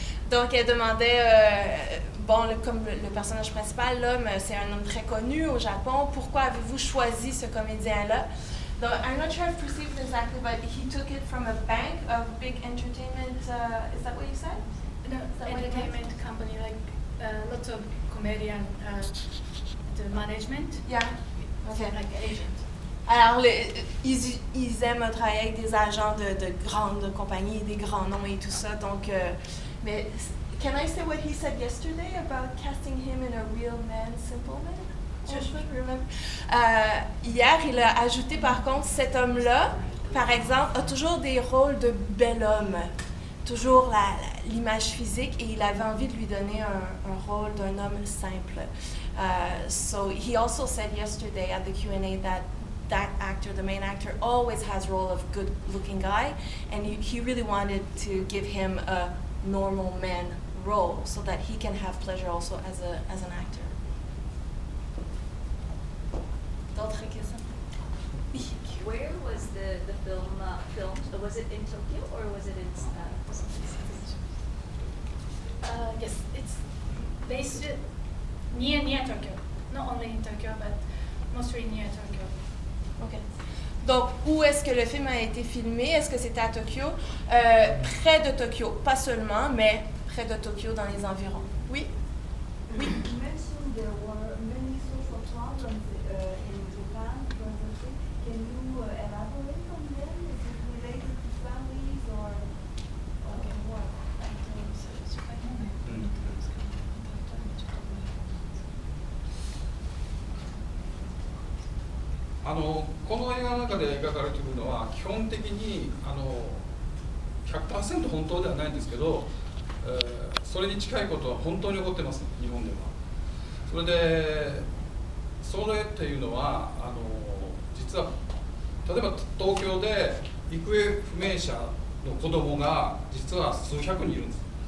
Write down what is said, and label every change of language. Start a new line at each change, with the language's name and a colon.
French: Donc, elle demandait, comme le personnage principal, l'homme, c'est un homme très connu au Japon. Pourquoi avez-vous choisi ce comédien-là?
English: Donc, I'm not sure I've perceived exactly, but he took it from a bank of big entertainment. Is that what you said? No, entertainment company, like lots of comedian, the management. Yeah. Okay. Like agent.
French: Alors, ils aiment travailler avec des agents de grandes compagnies, des grands noms et tout ça. Donc, mais
English: can I say what he said yesterday about casting him in a real man, simple man?
French: Hier, il a ajouté par contre, cet homme-là, par exemple, a toujours des rôles de bel homme, toujours l'image physique, et il avait envie de lui donner un rôle d'un homme simple.
English: So he also said yesterday at the Q&A that actor, the main actor, always has a role of good-looking guy, and he really wanted to give him a normal man role so that he can have pleasure also as an actor.
French: D'autres questions? Oui.
English: Where was the film filmed? Was it in Tokyo or was it in Yes, it's based near Tokyo. Not only in Tokyo, but mostly near Tokyo. Okay.
French: Donc, où est-ce que le film a été filmé? Est-ce que c'était à Tokyo? Près de Tokyo, pas seulement, mais près de Tokyo, dans les environs. Oui? Oui.
English: You mentioned there were many social problems in Japan. Can you elaborate on them? Is it related to families or what?
Japanese: この映画の中で描かれているのは基本的に100% 本当ではないんですけど、それに近いことは本当に起こってます、日本では。それでそれっていうのは実は例えば東京で行方不明者の子供が実は数百人いるんです。